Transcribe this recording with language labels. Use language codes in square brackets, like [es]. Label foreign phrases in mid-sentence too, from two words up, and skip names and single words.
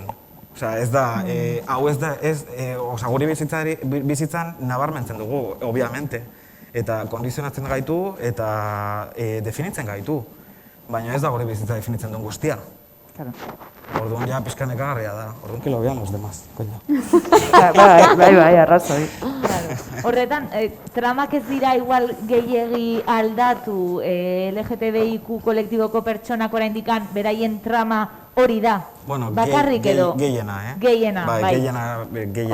[eu] Ez da, hau ez da, guri bizitzan nabarmentzen dugu, obviamente. Eta kondizionatzen gaitu eta definitzen gaitu. Baina ez da guri bizitza definitzen duen guztia. Orduan ja pizka nekagarria da, orduan [es] que lo vean los demás, coño. [eu] Bai, arrazoi. Horretan, tramak ez dira igual gehiegi aldatu LGTBIQ kolektiboko pertsonak oraindikan beraien trama hori da? Bakarrik edo? Gehiena, Gehiena, bai. Gehiena.